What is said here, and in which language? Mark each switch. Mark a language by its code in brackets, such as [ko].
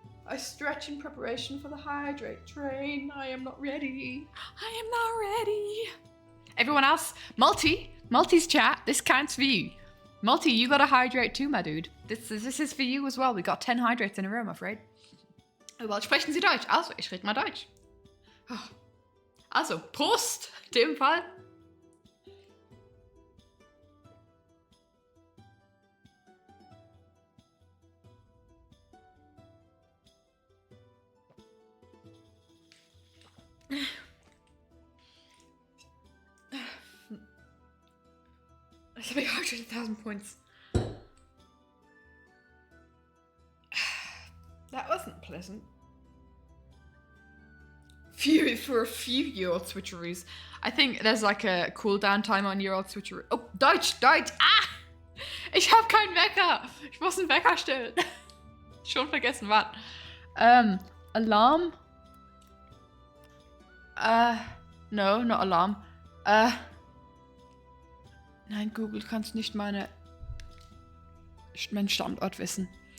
[en] I stretch in preparation for the hydrate train. I am not ready. I am not ready. Everyone else, Multi's chat, this counts for you. Multi, you got to hydrate too, my dude. This is for you as well. We got 10 hydrates in a row, I'm afraid. [de] Überall sprechen Sie Deutsch. Also, ich rede mal Deutsch. Also, Prost, in dem Fall. [en] That's like 100,000 points. That wasn't pleasant. For a few your switcheroos. I think there's like a cooldown time on your old switcheroo. [de] Oh, Deutsch! Ah! Ich habe keinen Wecker! Ich muss einen Wecker stellen. Schon vergessen, was? Alarm? [en] No, not Alarm. [de] Nein, Google, du kannst nicht meinen Standort wissen.